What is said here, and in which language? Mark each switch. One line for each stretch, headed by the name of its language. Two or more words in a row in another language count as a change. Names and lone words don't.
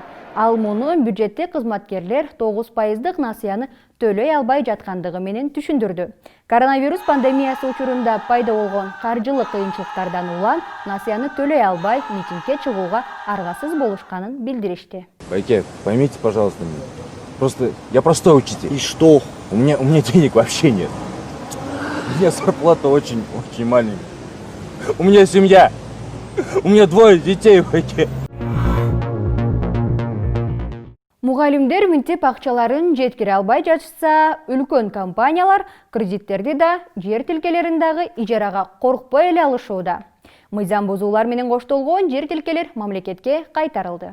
Kyrgyz: Ал муну бюджеттик кызматкерлер 9%дык насыяны төлөй албай жаткандыгы менен түшүндүрдү. Коронавирус пандемиясы учурунда пайда болгон каржылык кыйынчылыктардан улам насыяны төлөй албай митингге чыгууга аргасыз болушканын билдиришти. Байке,
Russian: поймите, пожалуйста, меня. Я простой учитель. И что? У меня денег вообще нет. У меня зарплата очень маленькая. У меня семья. У меня 2 детей,
Kyrgyz: Байке. Мугалимдер мынтип акчаларын жеткире албай жатышса, үлкөн компаниялар кредиттерди да жер тилкелерин дагы ижарага коркпой эле алышууда. Мыйзам бузуулар менен коштолгон жер тилкелер мамлекетке кайтарылды.